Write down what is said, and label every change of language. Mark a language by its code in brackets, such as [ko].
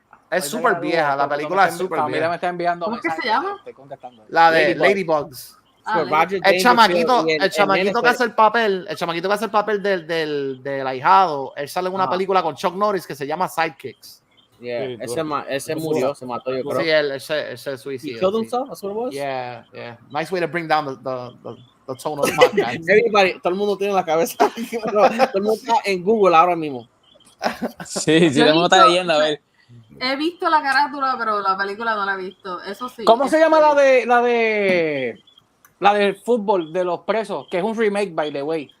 [es] Es súper vieja, la película es súper vieja. Me está enviando ¿Cómo que se llama? Estoy contestando. La de Ladybugs. El chamaquito que hace el papel del ahijado, él sale en una película con Chuck Norris que se llama Sidekicks. Yeah, ese murió, se mató, yo creo. Sí, él se suicidó. [en] He killed himself, that's what it was? Yeah. Nice way to bring down the tone of the podcast. [es] Everybody, todo el mundo tiene la cabeza. Todo el mundo está en Google ahora mismo. Sí, todo el mundo está leyendo, a ver. He visto la carátula, pero la película no la he visto. Eso sí. ¿Cómo se llama la del fútbol de los presos? Que es un remake, [en] by the way.